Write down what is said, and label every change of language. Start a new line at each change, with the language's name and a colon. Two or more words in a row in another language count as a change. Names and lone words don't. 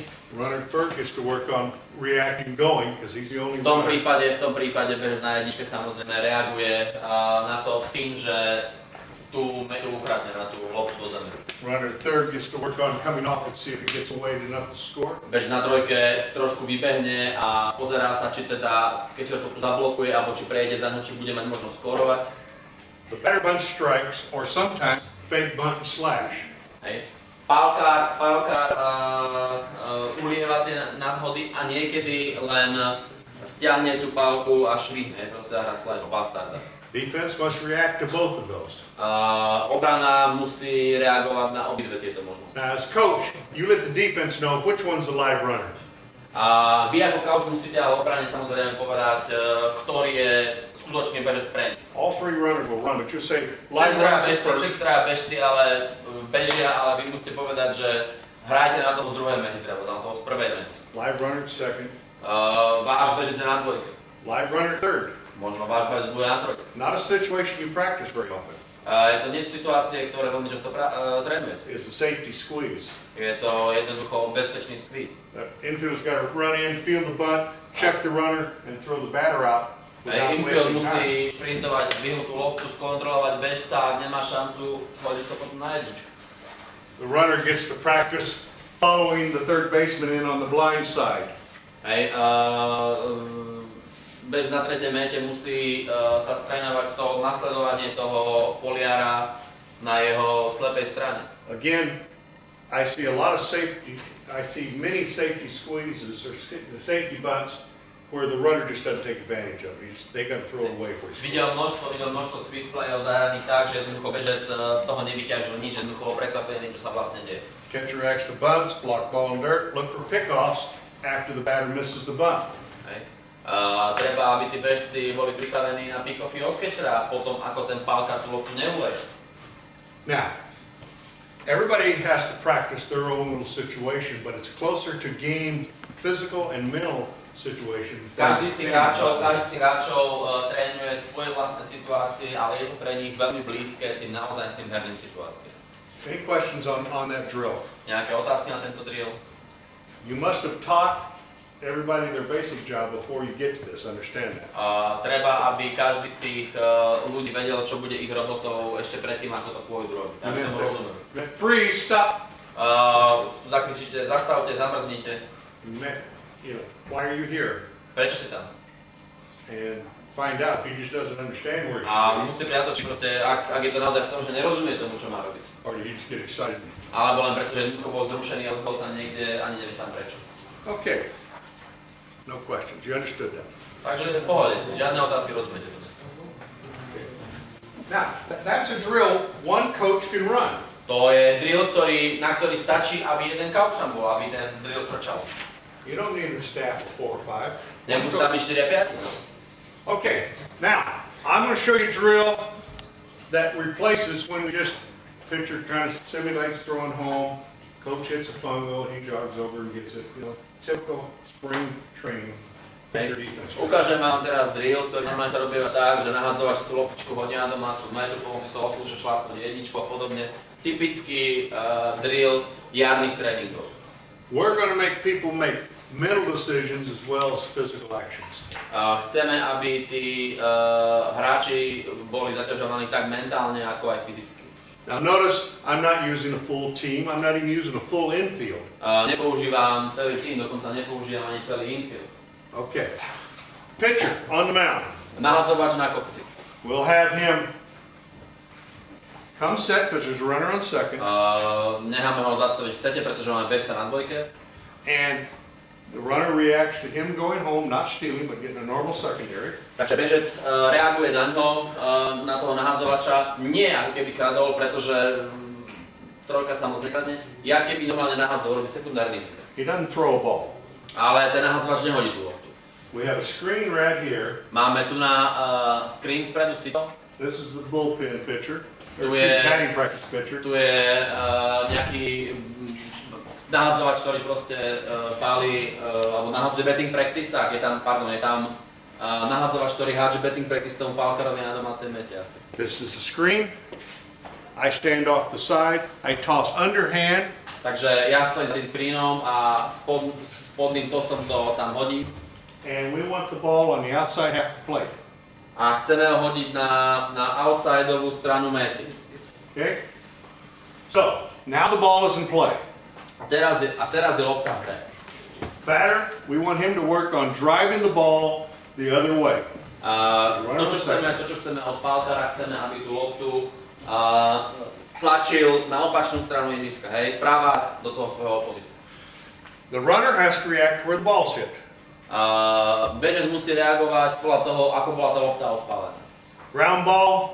English: Runner third gets to work on reacting going because he's the only
Slovak: V tom
English: runner.
Slovak: prípade bežec na jedničke samozrejme reaguje na to tým, že tú metu ukradne na tú loptu do zeme.
English: Runner third gets to work on coming off and see if he gets away enough to score.
Slovak: Bežec na trojke trošku vybehne a pozerá sa, či teda catcher to tu zablokuje, alebo či prejde za ňu, či bude mať možnosť skórovať.
English: The batter bunch strikes or sometimes fake bunt and slash.
Slovak: Hej. Pálkár ulieva tie nadhody a niekedy len stiahne tú pálku a švihne, proste hra slash bastarda.
English: Defense must react to both of those.
Slovak: Obrana musí reagovať na obidve tieto možnosti.
English: Now, as coach, you let the defense know which one's the live runner.
Slovak: Vy ako coach musíte ale obrane samozrejme povedať, ktorý je skutočne bežec pre nich.
English: All 3 runners will run, but you say live runners first.
Slovak: Všetci bežci ale bežia, ale vy musíte povedať, že hrajte na toho z druhej mety, teda na toho z prvej mety.
English: Live runner second.
Slovak: Váš bežec je na dvojke.
English: Live runner third.
Slovak: Možno váš bežec bude na trojke.
English: Not a situation you practice very often.
Slovak: Je to nie situácie, ktoré veľmi často trénujete.
English: It's a safety squeeze.
Slovak: Je to jednoducho bezpečný squeeze.
English: Infield's got to run in, field the bunt, check the runner, and throw the batter out.
Slovak: Infield musí šprintovať, zdvihnúť tú loptu, skontrolovať bežca, ak nemá šancu, hodiť to potom na jedničku.
English: The runner gets to practice following the third baseman in on the blind side.
Slovak: Hej, bežec na tretej mete musí sa strénovať to nasledovanie toho poliara na jeho slepej strane.
English: Again, I see a lot of safety, I see many safety squeezes or safety bunts where the runner just doesn't take advantage of it. They got to throw it away for you.
Slovak: Videl množstvo squeeze playov zahraných tak, že jednoducho bežec z toho nevyťažil nič, jednoducho prekvapený, čo sa vlastne deje.
English: Catcher acts the bunts, block ball in dirt, look for pickoffs after the batter misses the bunt.
Slovak: Hej. Treba, aby tí bežci boli pripravení na pick-offy od catchera, potom ako ten pálkar tú loptu neuleje.
English: Now, everybody has to practice their own little situation, but it's closer to game physical and mental situation.
Slovak: Každý z tých hráčov trénuje svoje vlastné situácie, ale je to pre nich veľmi blízke tým naozaj s tým herným situáciám.
English: Any questions on that drill?
Slovak: Nejaké otázky na tento drill?
English: You must have taught everybody their basic job before you get to this, understand that.
Slovak: Treba, aby každý z tých ľudí vedel, čo bude ich robotou ešte predtým, ako to pôjdu robiť. Aby tomu rozumeli.
English: Freeze, stop.
Slovak: Zakričíte, zastavte, zamrznite.
English: Why are you here?
Slovak: Prečo si tam?
English: And find out if he just doesn't understand where he's
Slovak: A
English: going.
Slovak: musíte prijať to, či proste, ak je to naozaj v tom, že nerozumie tomu, čo má robiť.
English: Or did he just get excited?
Slovak: Alebo len preto, že jednoducho bol zrušený a zbol sa niekde, ani nevie sám prečo.
English: Okay. No questions. You understood that.
Slovak: Takže v pohode, žiadne otázky, rozumiete to.
English: Now, that's a drill one coach can run.
Slovak: To je drill, na ktorý stačí, aby jeden kauč tam bol, aby ten drill frčal.
English: You don't need a staff of 4 or 5.
Slovak: Nemusí tam byť 4 a 5.
English: Okay, now, I'm going to show you a drill that replaces when we just pitcher kind of simulates throwing home, coach hits a fungo, he jogs over and gets it, typical spring training. Pitcher defense.
Slovak: Ukážem vám teraz drill, ktorý normálne sa robí tak, že nahádzovač tú loptičku hodí na domácu metu, pomôcť to otlúše šlápnuť jedničku a podobne. Typický drill jarných tréningov.
English: We're going to make people make mental decisions as well as physical actions.
Slovak: Chceme, aby tí hráči boli zaťažovaní tak mentálne, ako aj fyzicky.
English: Now notice, I'm not using a full team, I'm not even using a full infield.
Slovak: Nepoužívam celý tým, dokonca nepoužívam ani celý infield.
English: Okay. Pitcher on the mound.
Slovak: Nahádzovač na kopci.
English: We'll have him come set because there's a runner on second.
Slovak: Necháme ho zastaviť v sete, pretože máme bežca na dvojke.
English: And the runner reacts to him going home, not stealing, but getting a normal secondary.
Slovak: Takže bežec reaguje na ňo, na toho nahádzovača, nie ako keby kradol, pretože trojka sa moc nekradne. Ja keby normálne nahádzol, robí sekundárny výber.
English: He doesn't throw a ball.
Slovak: Ale ten nahádzovač nehodí tú loptu.
English: We have a screen right here.
Slovak: Máme tu na screen vpredu si to.
English: This is the bullpen pitcher.
Slovak: Tu
English: Or
Slovak: je,
English: batting practice pitcher.
Slovak: tu je nejaký nahádzovač, ktorý proste páli, alebo nahádzuje
English: betting practice,
Slovak: tak je tam, nahádzovač, ktorý hádže
English: betting practice
Slovak: tomu pálkarovi na domácej mete asi.
English: This is the screen. I stand off the side. I toss underhand.
Slovak: Takže ja stojím s tým screenom a spodným tosom to tam hodím.
English: And we want the ball on the outside half the plate.
Slovak: A chceme ho hodiť na outsideovú stranu mety.
English: Okay? So, now the ball is in play.
Slovak: A teraz je lopta v hre.
English: Batter, we want him to work on driving the ball the other way.
Slovak: To, čo chceme od pálkara, chceme, aby tú loptu tlačil na opačnú stranu ihriska, hej, práva do toho svojho opozitu.
English: The runner has to react where the ball's hit.
Slovak: Bežec musí reagovať podľa toho, ako bola tá lopta odpálená.
English: Ground ball,